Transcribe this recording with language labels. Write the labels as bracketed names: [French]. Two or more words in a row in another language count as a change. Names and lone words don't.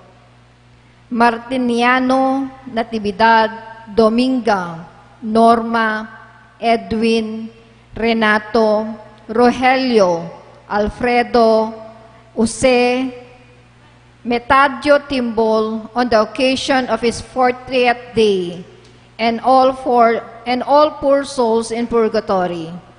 [English] Martiniano Natividad, Dominga, Norma, Edwin, Renato, Rogelio, Alfredo, Jose, Metadio Timbol on the occasion of his 40th day, and all poor souls in purgatory.